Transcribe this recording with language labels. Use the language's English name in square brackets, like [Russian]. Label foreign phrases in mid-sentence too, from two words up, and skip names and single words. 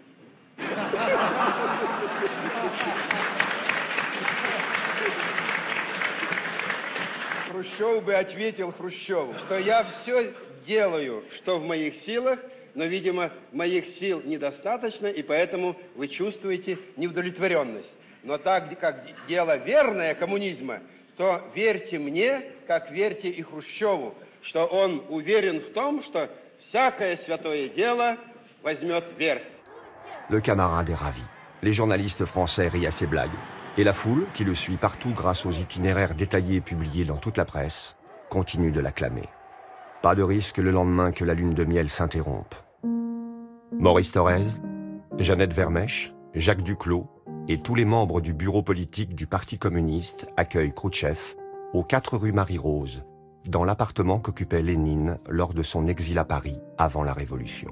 [Russian] Хрущев бы ответил Хрущеву, что я все делаю, что в моих силах, но, видимо, моих сил недостаточно, и поэтому вы чувствуете неудовлетворенность. Но так как дело верное коммунизма, то верьте мне, как верьте и Хрущеву, что он уверен в том, что всякое святое дело возьмет верх. [French] Le camarade est ravi. Les journalistes français rient à ses blagues. Et la foule, qui le suit partout grâce aux itinéraires détaillés publiés dans toute la presse, continue de l'acclamer. Pas de risque le lendemain que la lune de miel s'interrompe. Maurice Thorez, Jeannette Vermèche, Jacques Duclos et tous les membres du bureau politique du Parti communiste accueillent Khrouchtchev aux 4 rue Marie-Rose, dans l'appartement qu'occupait Lénine lors de son exil à Paris avant la Révolution.